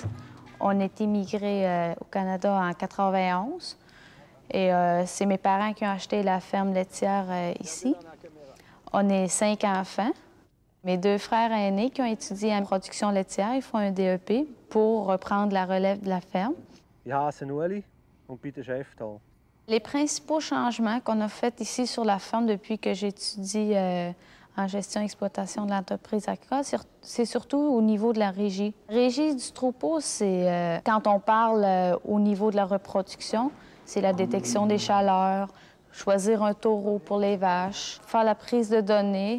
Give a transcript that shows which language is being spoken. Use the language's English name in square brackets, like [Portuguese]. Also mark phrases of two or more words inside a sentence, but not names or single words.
[French] On est immigré au Canada en 91. Et c'est mes parents qui ont acheté la ferme laitière ici. On est 5 enfants. Mes 2 frères aînés qui ont étudié en production laitière, ils font un DEP pour reprendre la relève de la ferme. [German] Ich heiße Ueli und bin der Chef hier. [French] Les principaux changements qu'on a faits ici sur la ferme depuis que j'étudie en gestion et exploitation de l'entreprise agricole, c'est surtout au niveau de la régie. La régie du troupeau, c'est quand on parle au niveau de la reproduction, c'est la détection des chaleurs, choisir un taureau pour les vaches, faire la prise de données.